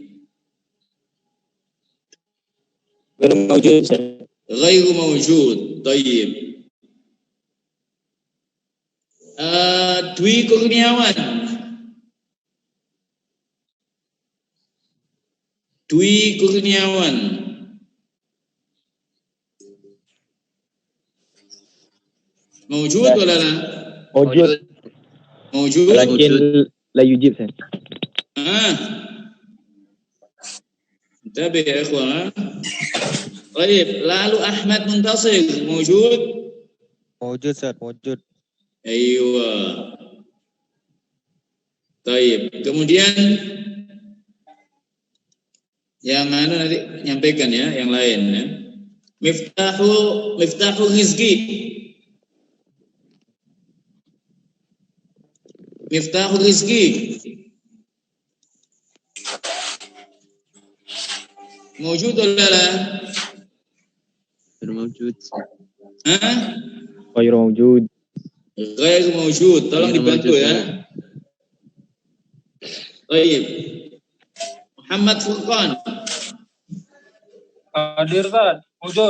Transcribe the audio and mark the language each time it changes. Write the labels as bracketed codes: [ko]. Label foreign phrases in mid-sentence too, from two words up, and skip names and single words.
[id] Belum mawjud. [ar] غير موجود. طيب. Dwi Kurniawan. Dwi Kurniawan. موجود ولا لا? Mawjud. لكن لا يجيب أستاذ. Tabi يا إخوان. [id] Baik, lalu Ahmad Muntasir mawjud? [ar] موجود أستاذ، موجود. Aywa. [id] Baik, kemudian yang mana nanti nyampaikan ya, yang lain ya. Miftahu Rizki. Miftahu Rizki. [ar] موجود ولا لا? Mawjud. غير موجود. غير موجود. [id] Tolong dibantu ya. Baik. Muhammad Furqan. Hadir Ustaz, wujud.